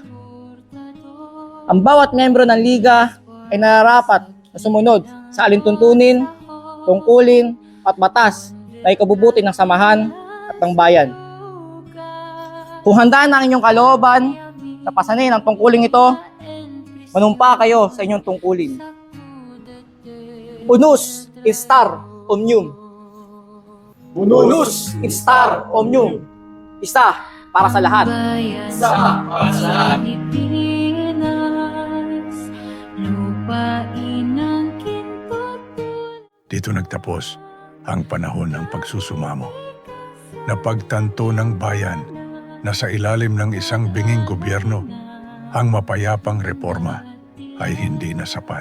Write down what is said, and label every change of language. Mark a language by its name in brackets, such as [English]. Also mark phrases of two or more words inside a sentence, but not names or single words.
[Filipino] Ang bawat membro ng liga ay nararapat na sumunod sa alintuntunin, tungkulin at batas na ikabubuti ng samahan at ng bayan. Kung handa na ang inyong kalooban na pasanin ang tungkuling ito, manumpa kayo sa inyong tungkulin. [Latin] Unus instar omnium. Unus instar omnium. [Filipino] Isa para sa lahat. Isa para sa lahat. Dito nagtapos ang panahon ng pagsusumamo. Napagtanto ng bayan na sa ilalim ng isang binging gobyerno, ang mapayapang reforma ay hindi na sapat.